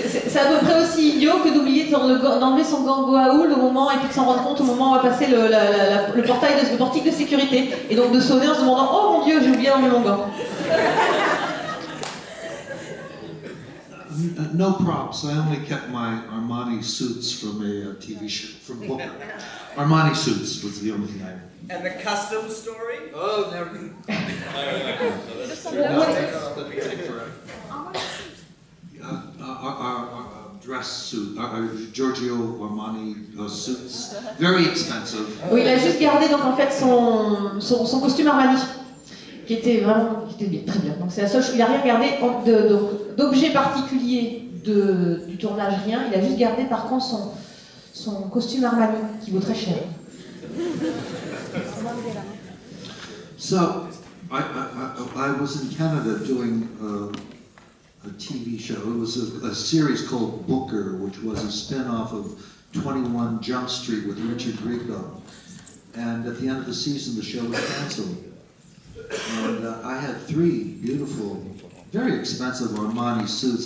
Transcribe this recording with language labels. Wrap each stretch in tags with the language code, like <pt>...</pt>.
<fr>C'est à peu près aussi idiot que d'oublier d'enlever son gant Goa'uld au moment, et puis de s'en rendre compte au moment où on va passer le portique de sécurité, et donc de sonner en se demandant oh mon Dieu, j'ai oublié d'enlever mon gant.</fr> <en>No props. I only kept my Armani suits from a TV show from Booker. Armani suits was the only thing I. And the custom story? Oh, never. Our dress suit, our Giorgio Armani suits, very expensive.</en> <fr>Oui, il a juste gardé donc en fait son costume Armani, qui était bien, très bien. Donc c'est la seule chose, il n'a rien gardé d'objets particuliers du tournage, rien. Il a juste gardé par contre son costume Armani, qui vaut très cher.</fr> <en>So, I was in Canada doing a TV show. It was a series called Booker, which was a spin-off of 21 Jump Street with Richard Grieco. And at the end of the season, the show was canceled. And I had 3 beautiful, very expensive Armani suits.</en>